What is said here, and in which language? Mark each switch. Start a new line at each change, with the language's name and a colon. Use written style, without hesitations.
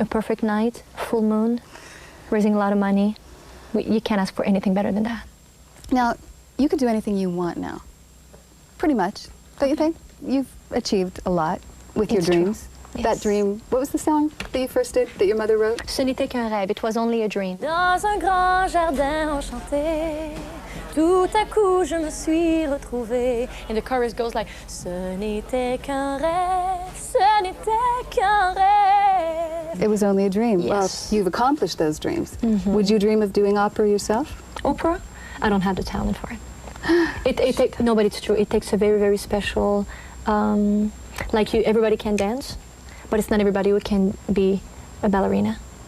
English: A perfect night, full moon, raising a lot of money. You can't ask for anything better than that. Now, you could do anything you want now. Pretty much. Don't you think? You've achieved a lot with your dreams. Yes. That dream, what was the song that you first did, that your mother wrote?
French: Ce n'était qu'un rêve.
English: It was only a dream.
French: Dans un grand jardin enchanté, tout à coup je me suis retrouvée.
English: And the chorus goes like,
French: ce n'était qu'un rêve, ce n'était qu'un rêve.
English: It was only a dream. Yes. Well, you've accomplished those dreams. Mm-hmm. Would you dream of doing opera yourself? Opera? I don't have the talent for it. No, but it's true. It takes a very, very special, like everybody can dance, but it's not everybody who can be a ballerina.